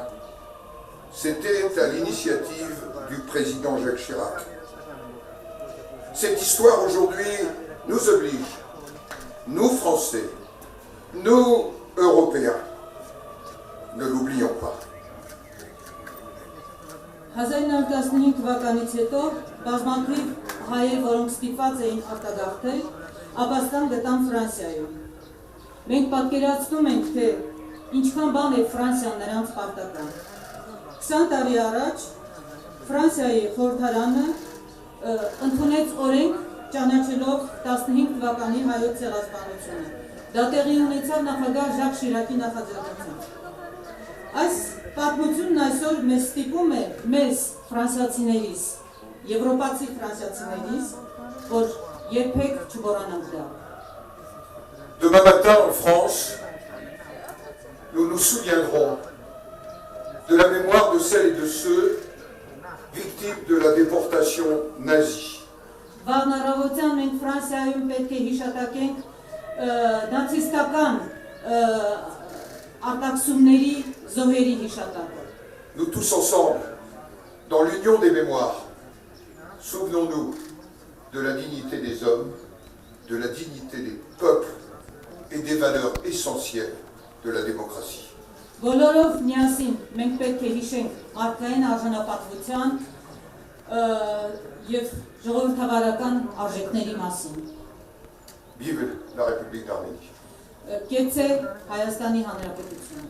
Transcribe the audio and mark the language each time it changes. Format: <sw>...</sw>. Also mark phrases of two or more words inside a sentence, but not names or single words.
<fr>C'était à l'initiative du président Jacques Chirac. Cette histoire aujourd'hui nous oblige, nous Français, nous Européens. Ne l'oublions pas.</fr> <hy>1915 թվականից հետո բազմաթիվ հայեր, որոնք ստիպված էին արտագաղթել, ապաստան գտան Ֆրանսիայում։ Մենք պատկերացնում ենք, թե ինչքան բան է Ֆրանսիան նրանց պարտական։ 20 տարի առաջ Ֆրանսիայի խորհրդարանը ընդունեց օրենք ճանաչելով 15 թվականի հայոց ցեղասպանությունը։ Դա տեղի ունեցավ նախագահ Ժակ Շիրակի նախաձեռնությամբ։ Այս պատմությունն այսօր մեզ ստիպում է մեզ ֆրանսիացիներիս, եվրոպացի ֆրանսիացիներիս, որ երբեք չմոռանանք դա։</hy> <fr>Demain matin en France, nous nous souviendrons de la mémoire de celles et de ceux victimes de la déportation nazie.</fr> <hy>Վաղն առավոտյան մենք Ֆրանսիայում պետք է հիշատակենք նացիստական արտաքսումների զոհերի հիշատակը։</hy> <fr>Nous tous ensemble, dans l'union des mémoires, souvenons-nous de la dignité des hommes, de la dignité des peuples et des valeurs essentielles de la démocratie.</fr> <hy>Բոլորով միասին մենք պետք է հիշենք մարդկային արժանապատվության և ժողովրդավարական արժեքների մասին։</hy> <fr>Vive la République d'Arménie.</fr> <hy>Կեցե Հայաստանի Հանրապետությունը։</hy>